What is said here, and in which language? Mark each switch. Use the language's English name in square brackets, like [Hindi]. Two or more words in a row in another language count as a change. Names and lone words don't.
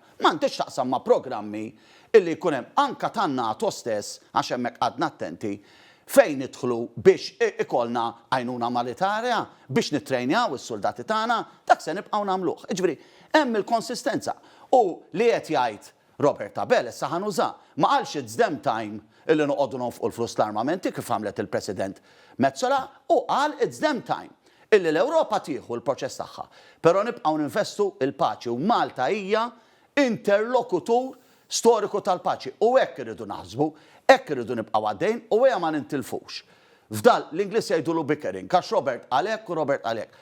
[Maltese] M'għandix taqsam ma' programmi illi jkun hemm anke tan-NATO stess għax hemmhekk għadna attenti fejn nidħlu biex ikollna għajnuna militarja biex nittrejnjaw is-soldati tagħna, dak se nibqgħu nagħmluh. Jiġifieri hemm il-konsistenza. U li qed jgħid Robert Abela issa ħanuża ma qalx [English] it's them time [Maltese] illi noqogħdu nonfqu l-flus l-armamenti kif għamlet il-President Mezzola u qal [English] it's them time [Maltese] illi l-Ewropa tieħu l-proċess tagħha. Però nibqgħu ninvestu il-paċi u Malta hija interlokutur storiku tal-paċi u hekk irridu naħsbu, hekk irridu nibqgħu għaddejn u hija ma nintilfux. F'dal l-Ingliż jgħidulu bickering, għax Robert għalhekk u Robert għalhekk.